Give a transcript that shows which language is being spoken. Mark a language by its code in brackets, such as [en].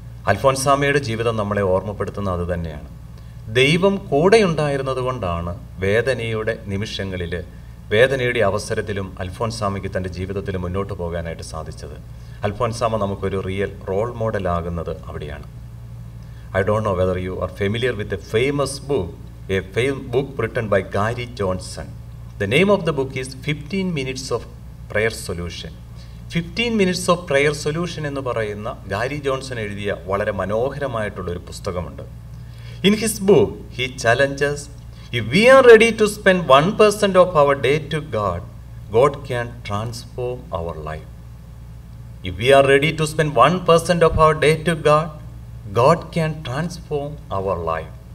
[ml] അൽഫോൻസാമയുടെ ജീവിതം നമ്മളെ ഓർമ്മപ്പെടുത്തുന്നത് അത് തന്നെയാണ്. ദൈവം കൂടെയുണ്ടായിരുന്നത് കൊണ്ടാണ് വേദനയുടെ നിമിഷങ്ങളിൽ, വേദനയുടെ അവസരത്തിലും അൽഫോൻസാമയ്ക്ക് തൻ്റെ ജീവിതത്തിൽ മുന്നോട്ട് പോകാനായിട്ട് സാധിച്ചത്. അൽഫോൻസാമ നമുക്കൊരു റിയൽ റോൾ മോഡലാകുന്നത് അവിടെയാണ്. [en] I don't know whether you are familiar with a famous book written by Gary Johnson. The name of the book is 15 Minutes of Prayer Solution. [ml] 15 Minutes of Prayer Solution എന്ന് പറയുന്ന Gary Johnson എഴുതിയ വളരെ മനോഹരമായിട്ടുള്ളൊരു പുസ്തകമുണ്ട്. [en] In his book, he challenges, if we are ready to spend 1% of our day to God, God can transform our life. If we are ready to spend 1% of our day to God, God can transform our life.